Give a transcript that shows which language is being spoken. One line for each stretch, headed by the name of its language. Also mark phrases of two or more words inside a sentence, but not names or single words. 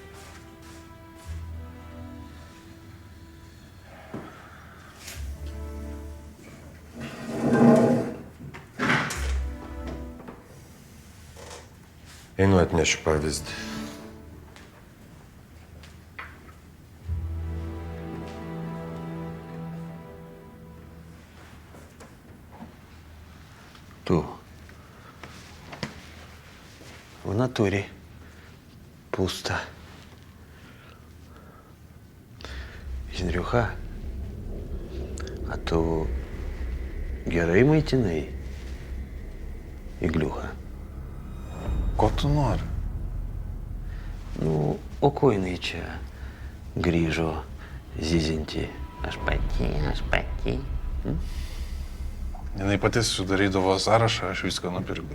Lithuanian: Einu atnešiu pavyzdį. Tu.
Ukrainian: В натурі. Пусто. Жіндрюха, а то
Lithuanian: gerai maitinai,
Ukrainian: Igliucha.
Lithuanian: Ko tu nori? Nu, o ko jinai čia grįžo zyzinti? Aš pati. Jinai pati sudarydavo sąrašą, aš viską nupirkau.